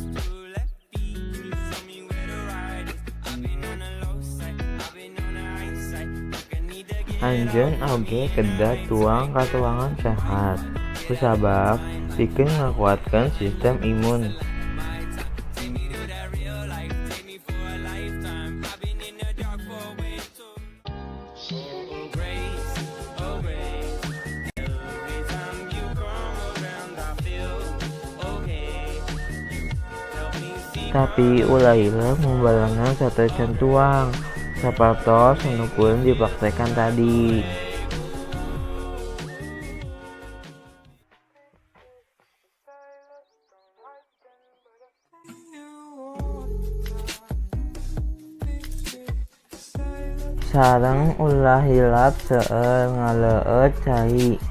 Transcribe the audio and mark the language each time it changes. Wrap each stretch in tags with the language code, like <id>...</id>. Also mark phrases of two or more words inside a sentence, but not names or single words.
<en>Two left feet, can you show me where the right is? I've been on the low side, I've been on the high side. Like I need to get</en> <su>Anjeun oge kedah tuang katuangan sehat. Kusabab pikeun ngakuatkeun sistem imun.</su> <en>take me to that real life, take me for a lifetime. I've been in the dark for way too. Oh grace, oh grace. Every time you come around, I feel okay. Help me see.</en> <su>Tapi ulah ieu mumbarengan satecan tuang sapertos anu pun dipraktekan tadi. Sareng ulah hilap seueur ngaleueut cai.</su>